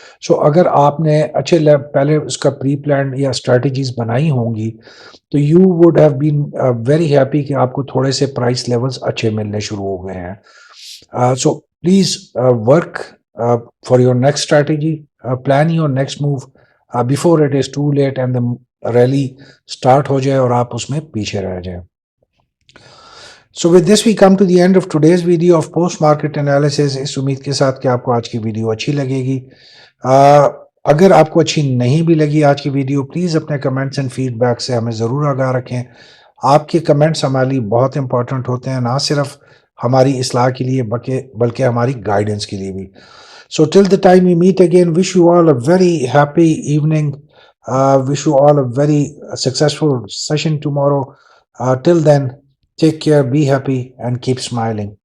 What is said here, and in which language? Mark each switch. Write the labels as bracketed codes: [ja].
[ur] سو اگر آپ نے اچھے پہلے اس کا پری پلان یا اسٹریٹجیز بنائی ہوں گی تو [en] you would have been very happy [ur] کہ آپ کو تھوڑے سے پرائس لیولز اچھے ملنے شروع ہو گئے ہیں. [en] so please work for your next strategy, plan your next move before it is too late and the rally start [ur] ہو جائے اور آپ اس میں پیچھے رہ جائیں. [en] So with this we come to the end of today's video of post market analysis. [ur] اس امید کے ساتھ کہ آپ کو آج کی ویڈیو اچھی لگے گی. اگر آپ کو اچھی نہیں بھی لگی آج کی ویڈیو، پلیز اپنے کمنٹس اینڈ فیڈ بیک سے ہمیں ضرور آگاہ رکھیں. آپ کے کمنٹس ہمارے لیے بہت امپورٹنٹ ہوتے ہیں، نہ صرف ہماری اصلاح کے لیے بلکہ ہماری گائیڈنس کے لیے بھی. [en] So till the time we meet again, wish you all a very happy evening. Wish you all a very successful session tomorrow. Till then, take care, be happy, and keep smiling.